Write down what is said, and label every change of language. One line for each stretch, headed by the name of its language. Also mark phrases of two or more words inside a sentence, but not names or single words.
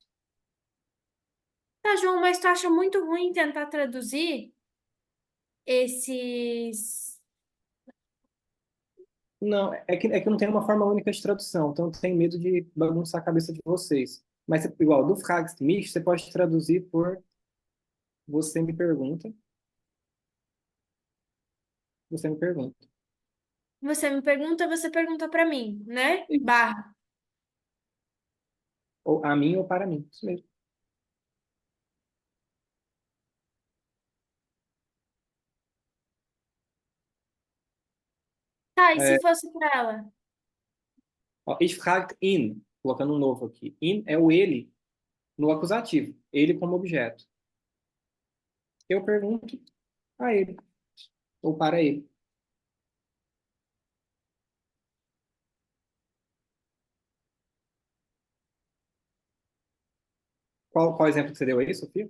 Portuguese: Tá, João, mas tu acha muito ruim tentar traduzir esses. Não, é que não tem uma forma única de tradução, então eu tenho medo de bagunçar a cabeça de vocês. Mas, igual,
German: do fragst mich,
Portuguese: você pode traduzir por você me pergunta, você me pergunta. Você me pergunta, você pergunta pra mim, né? Isso. Barra. Ou a mim ou para mim, isso mesmo. Tá, e É, se fosse pra ela? ó,
German: ich fragt ihn,
Portuguese: colocando um novo aqui. Ihn é o ele. no acusativo, ele como objeto. Eu pergunto a ele, ou para ele. Qual exemplo que você deu aí, Sofia?